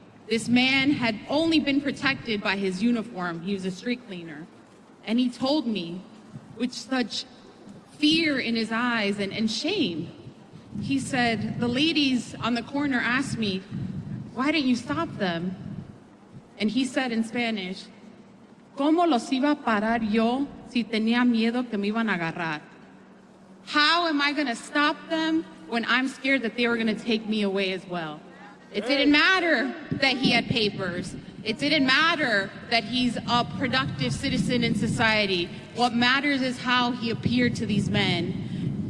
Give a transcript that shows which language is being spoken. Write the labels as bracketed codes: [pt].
[en] This man had only been protected by his uniform. He was a street cleaner. And he told me, with such fear in his eyes and shame, he said, the ladies on the corner asked me, why didn't you stop them? And he said in Spanish, [es] ¿Cómo los iba a parar yo si tenía miedo que me iban a agarrar? [en] How am I going to stop them when I'm scared that they were going to take me away as well? It didn't matter that he had papers. It didn't matter that he's a productive citizen in society. What matters is how he appeared to these men.